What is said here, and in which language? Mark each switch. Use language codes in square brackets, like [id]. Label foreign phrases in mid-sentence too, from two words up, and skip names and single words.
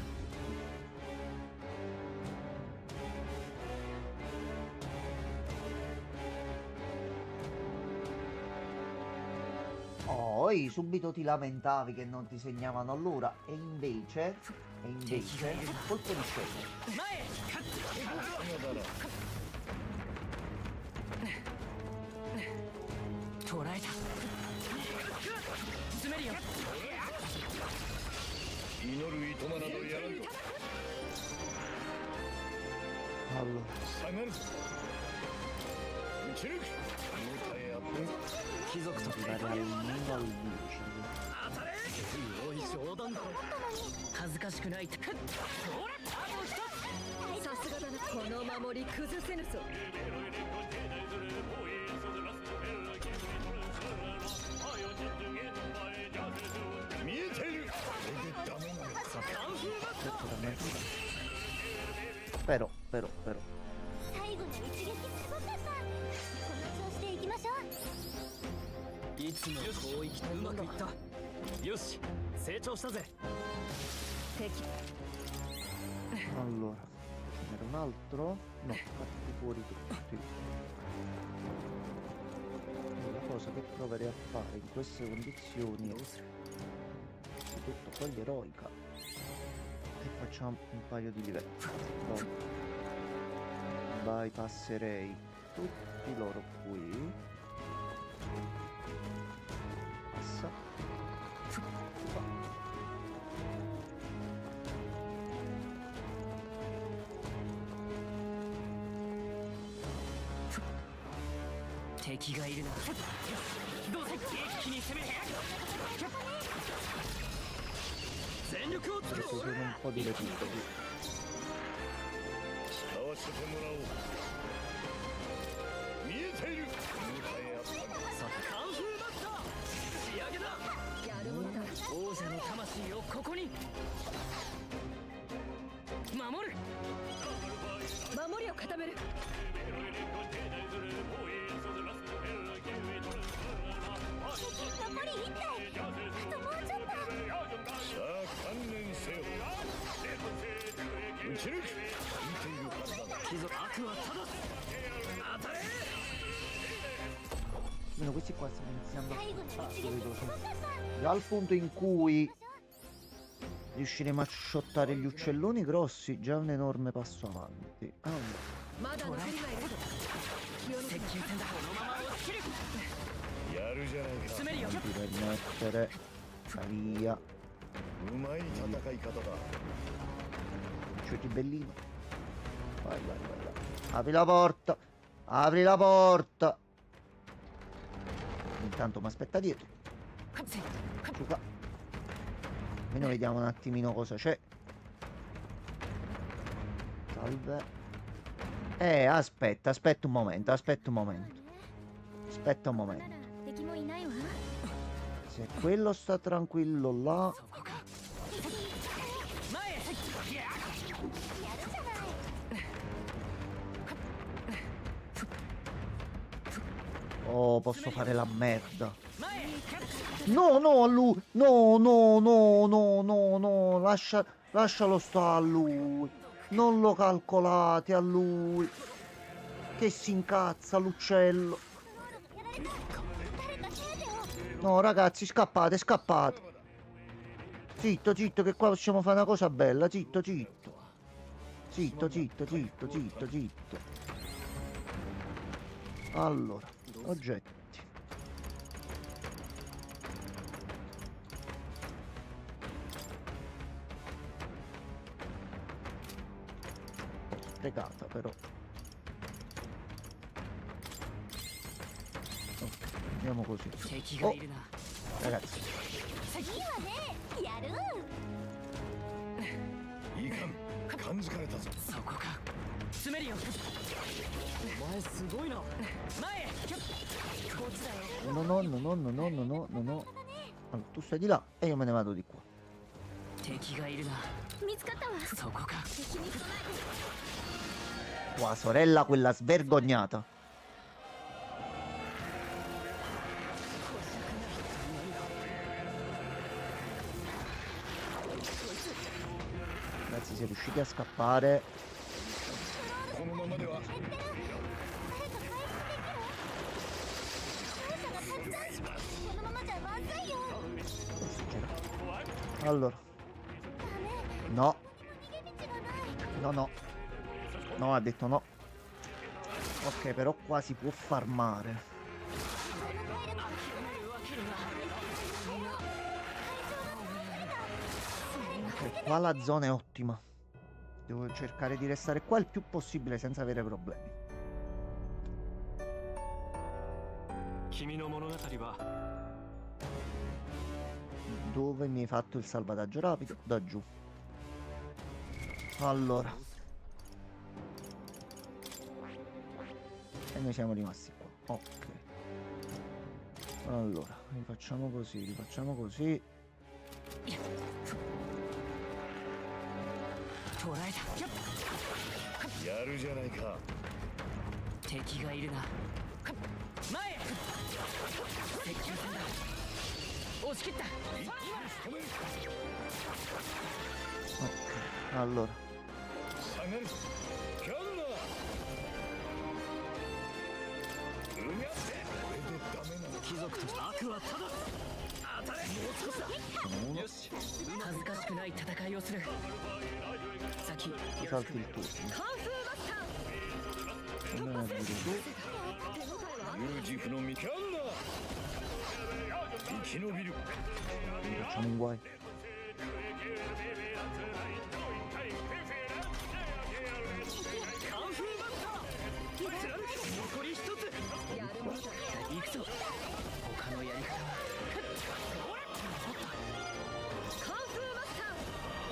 [it] Poi subito ti lamentavi che non ti segnavano allora e invece colpo di scena. [ja] 前へ勝つ捕らえた詰めるよ祈るいとまなどやらんと。 [it] Allora, [ja] 下がるぞ。打ち抜く。重たいやつ。貴族と [it] arrivare almeno al 10. [ja] 当たれおい冗談だろ恥ずかしくないほらあと一つさすがだなこの守り崩せぬぞ見えている。これでダメなのか。 [it] Letteralmente. Però. [ja] 最後の一撃すごかった。この調子でいきましょう。いつもこういきうまくいったよし成長したぜ敵 [it] Allora, ce n'era un altro? No, fatti fuori tutti. La cosa che proverei a fare in queste condizioni è innanzitutto quella eroica e facciamo un paio di livelli. Poi bypasserei tutti loro qui. Passa. Qua. [ja] 敵がいるなどうぞ一気に攻め全力力を使 [it] Adesso [ja] おう [it] sono un po' di recuperi. [ja] 使わせてもらおう見えている迎え合ったさてカンフーマスター仕上げだやるものだ王者の魂をここに守る守りを固める残り1体あともうちょっとさあ観念せよ打ち抜く見ているはずだ貴族悪はただ当たれ [it] Almeno questi qua stanno iniziando [ja] 最後の [it] a [ja] 一 [it] fare [ja] 撃 [it] cose. [ja] すごかった [it] Già al punto in cui riusciremo a shottare gli uccelloni grossi, già un enorme passo avanti. Allora, [ja] まだ残りがいるぞ気を抜接く近戦だこのまま押し切るやるじゃないか詰めるよ [it] non ti permettere. Via. [ja] うまい戦い方だ [it] Giochi bellino. Vai, vai, vai, vai. Apri la porta. Apri la porta. Intanto mi aspetta dietro. Su qua. Almeno vediamo un attimino cosa c'è. Salve. Aspetta un momento, aspetta un momento. Aspetta un [ja] な [it] momento. [ja] ら敵もいないわ [it] Se quello sta tranquillo là. [ja] そこか前へいややるじゃない [it] Oh, posso fare la merda. [ja] 前へ [it] No, no, a lui. No, no, no, no, no, no. Lascialo sta a lui. Non lo calcolate a lui. Che si incazza l'uccello. [ja] やられた誰か手当てを [it] No, ragazzi, scappate, scappate. Zitto, zitto, che qua possiamo fare una cosa bella. Zitto, zitto. Zitto, zitto, zitto, zitto, zitto. Allora, oggetti. Sprecata però. Ok, andiamo così. [ja] 敵がいるな [it] Ragazzi, [ja] いいわねやるいかん感づかれたぞそこか詰めるよお前すごいな前へこっちだよ [it] no, no, no, no, no, no, no, no, no, no. Allora, tu stai di là e io me ne vado di qua. [ja] 敵がいるな見つかったわそこか敵に備えて [it] Tua sorella, quella svergognata. Ragazzi, siete riusciti a scappare. [ja] このままでは早く回復できる敗者がたくさんこのままじゃまずいよ [it] Allora, [ja] ダメ [it] no, [ja] 逃げ道がない [it] no, no. No, ha detto no. Ok, però qua si può farmare. Ok, qua la zona è ottima. Devo cercare di restare qua il più possibile senza avere problemi. [ja] 君の物語は [it] Dove mi hai fatto il salvataggio rapido? Da giù. Allora. E noi siamo rimasti qua. Ok. Allora, rifacciamo così, rifacciamo così. [ja] 捕らえたやるじゃないか敵がいるな前へ接近戦だ押し切った [it] Ok. Allora. [ja] 下がるぞキャンナーうがってこれでダメなの貴族と悪はただ当たれもう少しだよし恥ずかしくない戦いをする先よろし [it] Salti [ja] く [it] il turno. [ja] カンフーマスター [it] Andiamo a dire tu. [ja] 手応えはユージフのミキャンナー生き延びる [it] Facciamo un guai. [ja] カンフーマスター残り一つやるものだ行くぞ他のやり方はカンフーマスター